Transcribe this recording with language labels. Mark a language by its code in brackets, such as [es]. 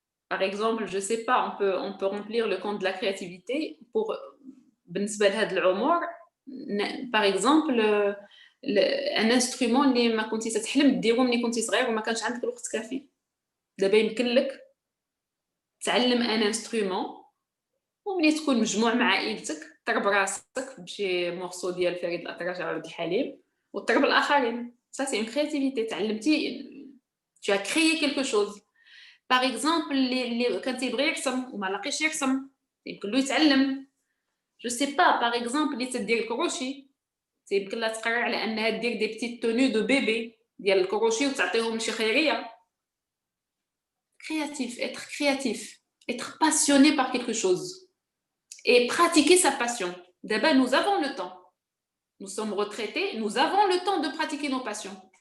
[fr] Par exemple, je sais pas, on peut remplir le compte de la créativité pour [ar] بالنسبة لهاد العمر. [fr] Par exemple, un instrument [ar] اللي ما كنتي تتحلم ديرو ملي كنتي صغير وما كانش عندك الوقت كافي. دابا يمكن لك تعلم ان instrument وملي تكون مجموع مع عائلتك تضرب راسك بشي مورسو ديال فريد الأطرش أو عبد الحليم وتضرب الآخرين. [fr] Ça c'est une créativité. [ar] تعلمتي، [fr] tu as créé quelque chose. [ar] باغ اكزومبل اللي كان تيبغي يرسم وما لاقيش يرسم يمكن له يتعلم. جو سي با باغ اكزومبل اللي تدير الكروشي يمكن لها تقرر على انها دير دي بتيت توني دو بيبي ديال الكروشي وتعطيهم شي خيريه. [fr] Créatif, être créatif, être passionné par quelque chose et pratiquer sa passion. D'abord, nous avons le temps. Nous sommes retraités, nous avons le temps de pratiquer nos passions.